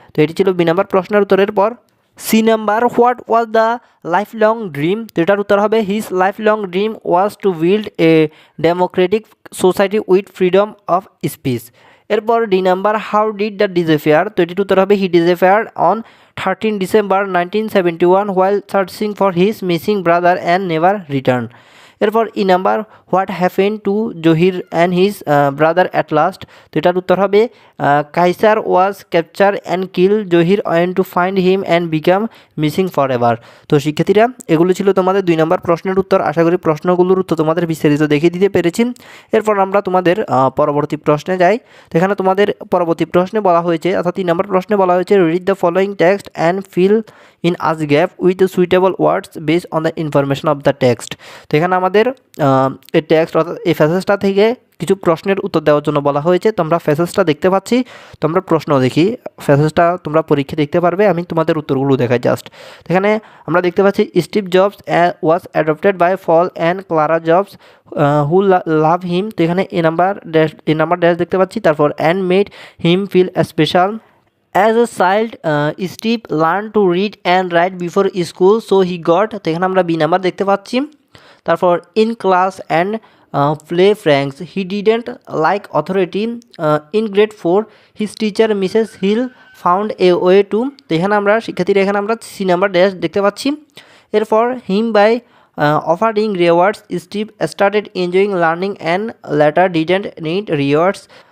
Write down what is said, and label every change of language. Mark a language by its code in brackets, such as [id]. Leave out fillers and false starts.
[bn] তো এটি ছিল বি নাম্বার প্রশ্নের উত্তরের পর C number [en] What was the lifelong dream. [bn] তো এটার উত্তর হবে [en] His lifelong dream was to build a democratic society with freedom of speech. [bn] এরপর D number [en] How did the disappear. [bn] তো এটির উত্তর হবে [en] He disappeared on 13 December 1971 while searching for his missing brother and never returned. [bn] এরপর E number, [en] What happen to Zahir and his brother at last. [bn] তো এটার উত্তর হবে [en] Kaiser was capture and kill Zahir when to find him and become missing for ever. [bn] তো শিক্ষার্থীরা এগুলো ছিল তোমাদের 2 নম্বর প্রশ্নের উত্তর। আশা করি প্রশ্নগুলোর উত্তর তোমাদের বিস্তারিত দেখিয়ে দিতে পেরেছি। এরপর আমরা তোমাদের পরবর্তী প্রশ্নে যাই। তো এখানে তোমাদের পরবর্তী প্রশ্নে বলা হয়েছে, অর্থাৎ 3 নম্বর প্রশ্নে বলা হয়েছে [en] Read the following text and fill in us gap with the suitable words based on the information of the text. [bn] তো এখানে আমাদের এই টেক্সট অর্থাৎ এই প্যাসেজটা থেকে কিছু প্রশ্নের উত্তর দেওয়ার জন্য বলা হয়েছে। তোমরা প্যাসেজটা দেখতে পাচ্ছি, তোমরা প্রশ্ন দেখি। প্যাসেজটা তোমরা পরীক্ষা দেখতে পারবে, আমি তোমাদের উত্তরগুলো দেখাই জাস্ট। এখানে আমরা দেখতে পাচ্ছি [en] Steve Jobs was adopted by Paul and Clara Jobs who love him. [bn] তো এখানে এ নাম্বার ড্যাশ দেখতে পাচ্ছি। তারপর [en] And made him feel special. As a child, Steve learned to read and write before school, so he got। [bn] তো এখানে আমরা বি নাম্বার দেখতে পাচ্ছি। [en] তারপর in class and play pranks he didn't like authority. In grade 4 his teacher Mrs Hill found a way to. [bn] তো এখানে আমরা শিক্ষার্থীরা এখানে আমরা সি নাম্বার ড্যাশ দেখতে পাচ্ছি। এরপর [en] Him by offering rewards Steve started enjoying learning and later didn't need rewards.